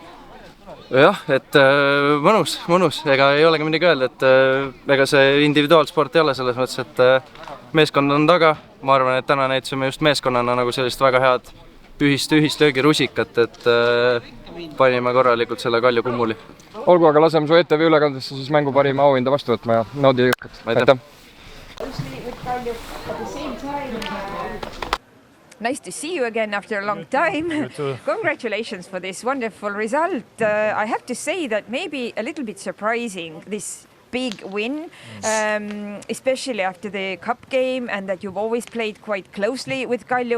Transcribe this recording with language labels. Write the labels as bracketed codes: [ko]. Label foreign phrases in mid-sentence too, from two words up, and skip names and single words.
[et] Jah, et mõnus, ega ei olegi midagi öelda, et ega see individuaalsport ei ole selles mõttes, et meeskond on taga. Ma arvan, et täna näitasime just meeskonnana nagu sellist väga head ühist löögirusikat, et panime korralikult selle Kalju kummuli. Olgu, aga laseme su ETV ülekandesse siis mängu parima auhinda vastu võtma ja naudi jõukat. Aitäh! [en] Nice to see you again after a long time. Congratulations for this wonderful result. I have to say that maybe a little bit surprising, this big win, especially after the cup game and that you've always played quite closely with Kalju.